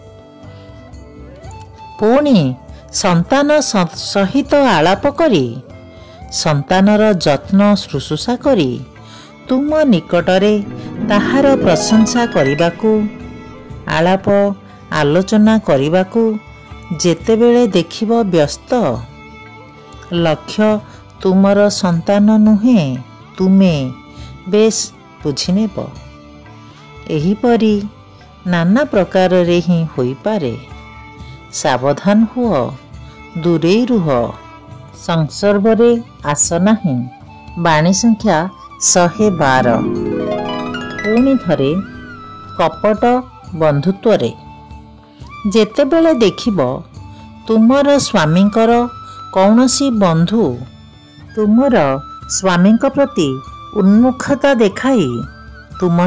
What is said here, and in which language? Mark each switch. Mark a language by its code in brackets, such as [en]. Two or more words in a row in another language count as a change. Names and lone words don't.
[or] ପୁଣି ସନ୍ତାନ ସହିତ ଆଳାପ କରି ସନ୍ତାନର ଯତ୍ନ ଶୁଶ୍ରୂଷା କରି ତୁମ ନିକଟରେ ତାହାର ପ୍ରଶଂସା କରିବାକୁ ଆଳାପ ଆଲୋଚନା କରିବାକୁ ଯେତେବେଳେ ଦେଖିବ ବ୍ୟସ୍ତ, ଲକ୍ଷ୍ୟ ତୁମର ସନ୍ତାନ ନୁହେଁ ତୁମେ ବେଶ ବୁଝିନେବ। ଏହିପରି ନାନା ପ୍ରକାର ରେ ହିଁ ହୋଇ ପାରେ। ସାବଧାନ ହୁଅ, ଦୂରେ ରୁହ, ସଂସର୍ଗ ରେ ଆସ ନାହିଁ। ବାଣୀ ସଂଖ୍ୟା 112। ପୁଣି ଥରେ କପଟ ବନ୍ଧୁତ୍ୱ ରେ। ଯେତେବେଳେ ଦେଖିବ ତୁମର ସ୍ୱାମୀଙ୍କର କୌଣସି ବନ୍ଧୁ ତୁମର ସ୍ୱାମୀଙ୍କ ପ୍ରତି ଉନ୍ମୁଖତା ଦେଖାଇ ତୁମ